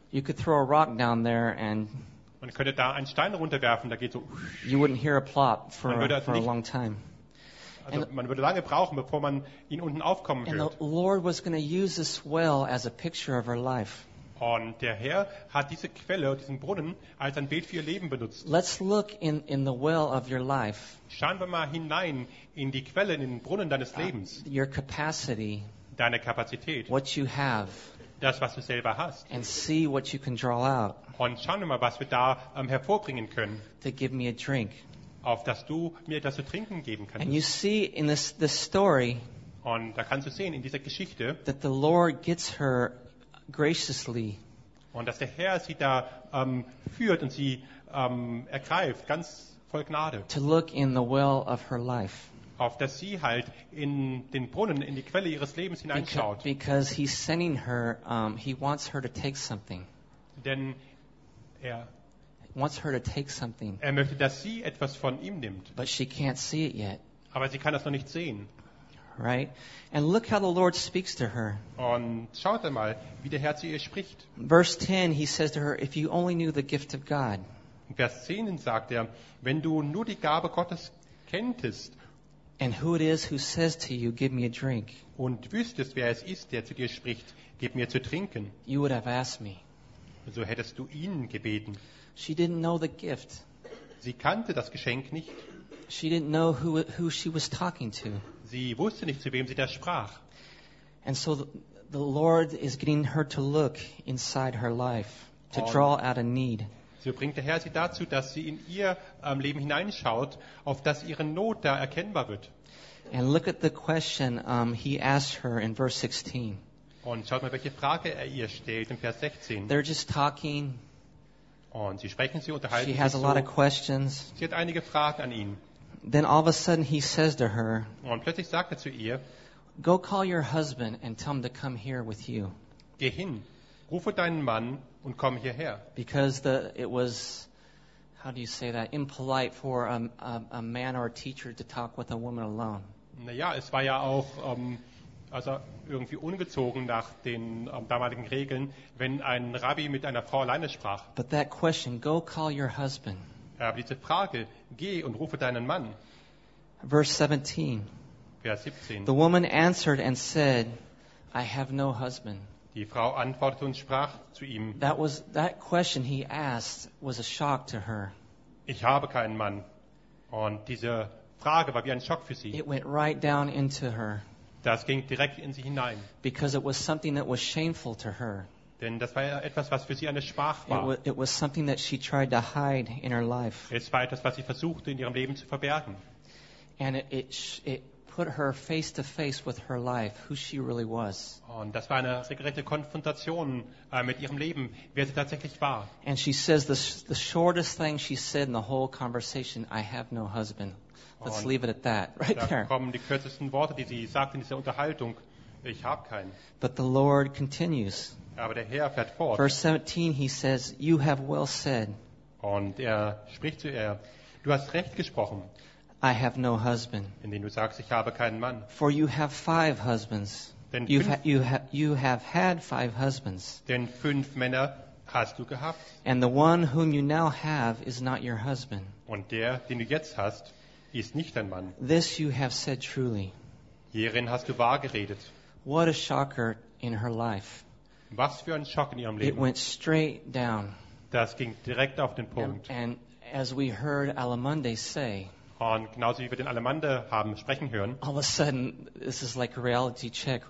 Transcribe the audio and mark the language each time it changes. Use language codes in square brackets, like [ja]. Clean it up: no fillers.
[en] You could throw a rock down there and [de] man könnte da einen Stein runterwerfen, da geht so. [en] You wouldn't hear a plop for a long time. [de] Also and man würde lange brauchen, bevor man ihn unten aufkommen hört. [en] The Lord was going to use this well as a picture of her life. [de] Und der Herr hat diese Quelle, diesen Brunnen, als ein Bild für ihr Leben benutzt. [en] Let's look in the well of your life. [de] Schauen wir mal hinein in die Quelle, in den Brunnen deines Lebens. [en] Your capacity. [de] Deine Kapazität. [en] What you have. [de] Das, was du selber hast. [en] And see what you can draw out. [de] Und schauen wir mal, was wir da hervorbringen können. [en] To give me a drink. [de] Auf dass du mir etwas zu trinken geben kannst. [en] And you see in this story, [de] und da kannst du sehen in dieser Geschichte, [en] that the Lord gets her graciously. [de] Und dass der Herr sie da führt und sie ergreift, ganz voll Gnade. [en] To look in the well of her life. [de] Auf dass sie halt in den Brunnen, in die Quelle ihres Lebens hineinschaut. [en] Because he's sending her, he wants her to take something. [de] Denn er [en] wants her to take something. [de] Er möchte, dass sie etwas von ihm nimmt. [en] But she can't see it yet. [de] Aber sie kann das noch nicht sehen. [en] Right? And look how the Lord speaks to her. [de] Und schaut einmal, wie der Herr zu ihr spricht. [en] Verse 10, he says to her, if you only knew the gift of God. [de] In Vers 10 sagt er, wenn du nur die Gabe Gottes kenntest. [en] And who it is who says to you, give me a drink. [de] Und wüsstest, wer es ist, der zu dir spricht, gib mir zu trinken. [en] You would have asked me. [de] So hättest du ihn gebeten. [en] She didn't know the gift. [de] Sie kannte das Geschenk nicht. [en] She didn't know who she was talking to. [de] Sie wusste nicht, zu wem sie da sprach. [en] And so the Lord is getting her to look inside her life, to draw out a need. [de] So bringt der Herr sie dazu, dass sie in ihr Leben hineinschaut, auf dass ihre Not da erkennbar wird. [en] And look at the question he asked her in verse 16. [de] Und schaut mal, welche Frage er ihr stellt in Vers 16. [en] They're just talking. [de] Und sie sprechen, sie unterhalten [en] she [de] sich [en] has [de] so. [en] A lot of questions. [de] Sie hat einige Fragen an ihn. [en] Then all of a sudden he says to her, [de] und plötzlich sagt er zu ihr, [en] go call your husband and tell him to come here with you. [de] Geh hin, rufe deinen Mann und komm hierher. [en] Because it was, how do you say that, impolite for a man or a teacher to talk with a woman alone. [de] Naja, es war ja auch also irgendwie ungezogen nach den damaligen Regeln, wenn ein Rabbi mit einer Frau alleine sprach. [en] But that question, go call your husband. [de] Aber diese Frage, geh und rufe deinen Mann. Vers 17. [en] The woman answered and said, I have no husband. [de] Die Frau antwortete und sprach zu ihm. [en] That question he asked was a shock to her. [de] Ich habe keinen Mann. Und diese Frage war wie ein Schock für sie. [en] It went right down into her. [de] Das ging direkt in sie hinein. [en] Because it was something that was shameful to her. [de] Denn das war etwas, was für sie eine Schmach war. [en] It was something that she tried to hide in her life. [de] Es war etwas, was sie versuchte, in ihrem Leben zu verbergen. [en] And it put her face to face with her life, who she really was. [de] Und das war eine regelrechte Konfrontation mit ihrem Leben, wer sie tatsächlich war. [en] And she says the shortest thing she said in the whole conversation, I have no husband. Let's [de] und [en] leave it at that, right [de] da [en] there. [de] Da kommen die kürzesten Worte, die sie sagt in dieser Unterhaltung, ich habe keinen. [en] But the Lord continues. [de] Aber der Herr fährt fort. [en] Verse 17, he says, you have well said. [de] Und er spricht zu ihr, du hast recht gesprochen. [en] I have no husband. [de] Indem du sagst, ich habe keinen Mann. [en] For you have five husbands. [de] Denn [en] you have had five husbands. [de] Denn fünf Männer hast du gehabt. [en] And the one whom you now have is not your husband. [de] Und der, den du jetzt hast, ist nicht dein Mann. [en] This you have said truly. [de] Hierin hast du wahr geredet. [en] What a shocker in her life. [de] Was für ein Schock in ihrem Leben. [en] It went straight down. [de] Das ging direkt auf den Punkt. [en] And as we heard Alamunde say, [de] und genauso wie wir den Alamunde haben sprechen hören, [en] all of a sudden, this is like a reality check.